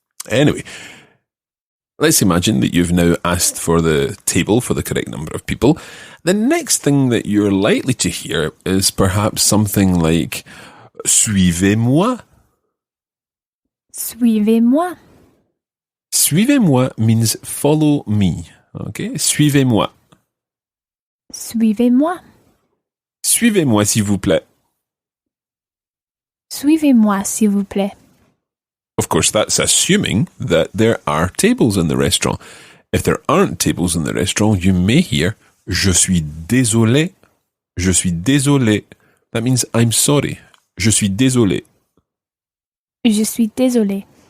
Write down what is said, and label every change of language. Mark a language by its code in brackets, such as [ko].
[en] Anyway, let's imagine that you've now asked for the table for the correct number of people. The next thing that you're likely to hear is perhaps something like, [fr] Suivez-moi. Suivez-moi. [en] Suivez-moi means follow me. Okay? [fr] Suivez-moi. Suivez-moi. Suivez-moi, s'il vous plaît. Suivez-moi, s'il vous plaît. [en] Of course, that's assuming that there are tables in the restaurant. If there aren't tables in the restaurant, you may hear, [fr] Je suis désolé. Je suis désolé. [en] That means I'm sorry. [fr] Je suis désolé. Je suis désolé.